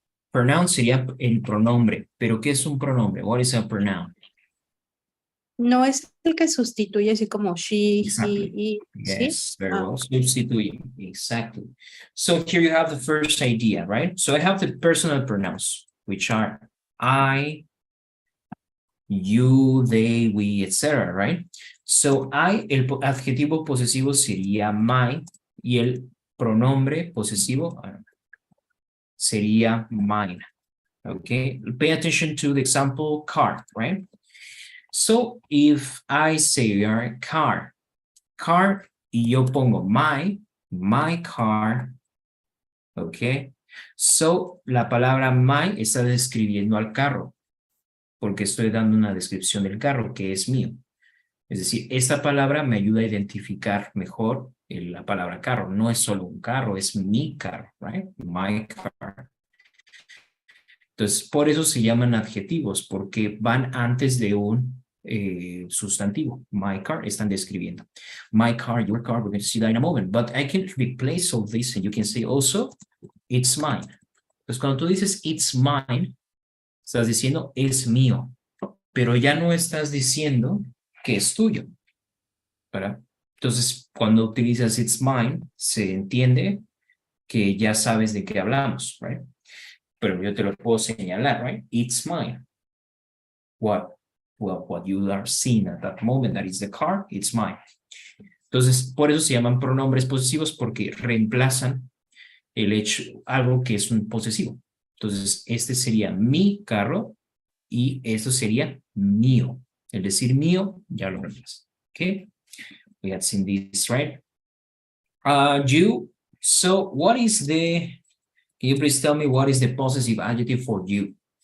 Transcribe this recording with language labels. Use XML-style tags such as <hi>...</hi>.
<es>Pronoun sería el pronombre. ¿Pero qué es un pronombre?</es> <en>What is a pronoun?</en> <es>No es el que sustituye así como she,</es> <en>Exactly. he, it, ¿sí? Yes, very Ah. well. Substituye. Exactly. So here you have the first idea, right? So I have the personal pronouns, which are I, you, they, we, etc., right?</en> <es>So el adjetivo posesivo sería my y el pronombre posesivo sería mine.</es> <en>Okay, pay attention to the example car, right? So if I say car</en> <es>y yo pongo</es> <en>my car, okay?</en> <es>So la palabra my está describiendo al carro, porque estoy dando una descripción del carro que es mío. Es decir, esta palabra me ayuda a identificar mejor la palabra carro. No es solo un carro, es mi carro, right? My car. Entonces, por eso se llaman adjetivos, porque van antes de un sustantivo. My car, están describiendo.</es> <en>My car, your car, we're going to see that in a moment. But I can replace all this and you can say also, it's mine.</en> <es>Entonces, cuando tú dices</es> <en>it's mine,</en> <es>estás diciendo es mío, pero ya no estás diciendo que es tuyo, ¿verdad? Entonces, cuando utilizas</es> <en>it's mine,</en> <es>se entiende que ya sabes de qué hablamos, right? Pero yo te lo puedo señalar, right?</es> <en>It's mine. What you are seeing at that moment, that is the car, it's mine.</en> <es>Entonces, por eso se llaman pronombres posesivos, porque reemplazan el hecho, algo que es un posesivo. Entonces, este sería mi carro y esto sería mío. El decir mío, ya lo reemplaza.</es> <en>Okay? We had seen this, right? You, so what is can you please tell me what is the possessive adjective for you?</en>